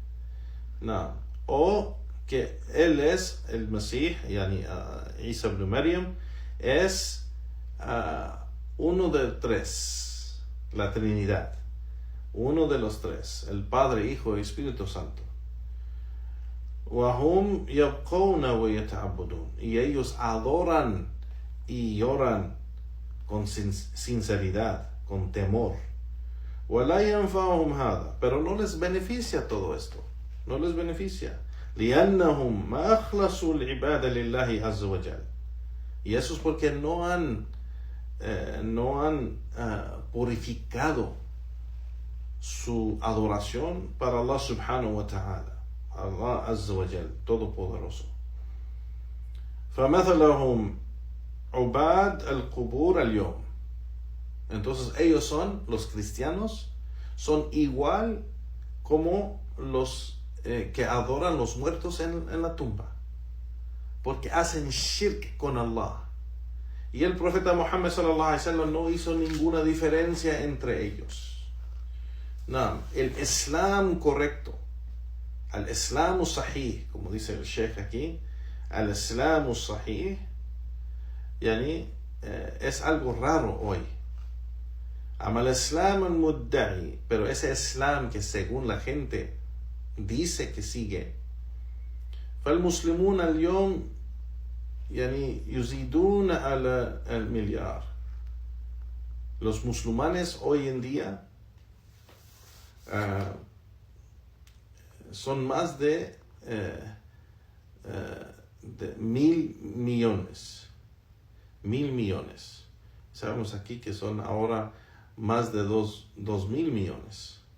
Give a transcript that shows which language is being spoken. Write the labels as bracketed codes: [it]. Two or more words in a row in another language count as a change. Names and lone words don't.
[es] o que él es el Masih, Isa ibn Maryam es uno de tres, la Trinidad, uno de los tres, el Padre, Hijo y Espíritu Santo. [ar] وَهُمْ يَبْقَوْنَ وَيَتَعَبُّدُونَ, [es] y ellos adoran y lloran con sinceridad, con temor. [ar] وَلَا يَنْفَعُهُمْ هَذَا. [es] Pero no les beneficia todo esto. No les beneficia. [ar] لِأَنَّهُمْ مَا أَخْلَصُوا الْعِبَادَ لِلَّهِ عَزَّ وَجَلَّ. [es] Y eso es porque no han purificado su adoración para Allah [ar] سبحانه وتعالى, [es] Allah [ar] عز وجل, [es] todopoderoso. [ar] فَمَثَلَهُمْ عُبَادْ الْقُبُورَ الْيَوْمِ. [es] Entonces ellos son, los cristianos, son igual como los que adoran los muertos en la tumba, porque hacen shirk con Allah. Y el profeta Muhammad [ar] صلى الله عليه وسلم [es] no hizo ninguna diferencia entre ellos. No, el Islam correcto, el Islam sahih, como dice el Sheikh aquí, el Islam sahih, yani, es algo raro hoy. Ama el Islam al-mudda'i, pero ese Islam que según la gente dice que sigue. [ar] فالمسلمون اليوم يعني يزيدون على المليار. [es] Los musulmanes hoy en día son más de 1.000 millones. 1.000 millones. Sabemos aquí que son ahora más de 2.000 millones.